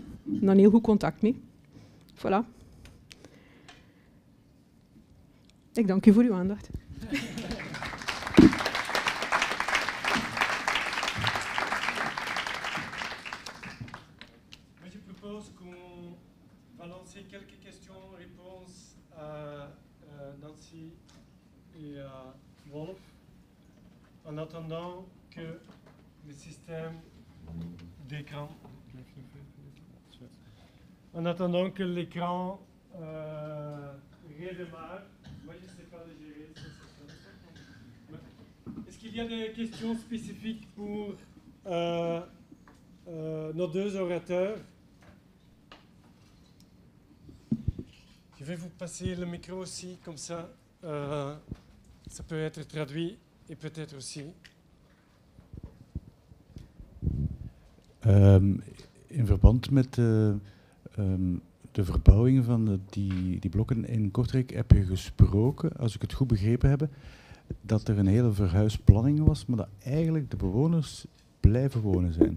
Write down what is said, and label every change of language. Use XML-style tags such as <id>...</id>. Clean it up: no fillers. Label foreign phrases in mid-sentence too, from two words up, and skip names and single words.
<nl>En dan heel goed contact mee.</nl> <fr>Voilà.</fr> <nl>Ik dank u voor uw aandacht.</nl> <fr>Je propose qu'on va lancer quelques questions-réponses à Nancy et à Wolf, en attendant que le système d'écran, en attendant que l'écran redémarre. Moi, je ne sais pas le gérer. Est-ce qu'il y a des questions spécifiques pour nos deux orateurs? Je vais vous passer le micro aussi, comme ça, ça peut être traduit et peut-être aussi.</fr> <nl>In verband met de verbouwing van die blokken in Kortrijk heb je gesproken, als ik het goed begrepen heb, dat er een hele verhuisplanning was, maar dat eigenlijk de bewoners blijven wonen zijn.</nl>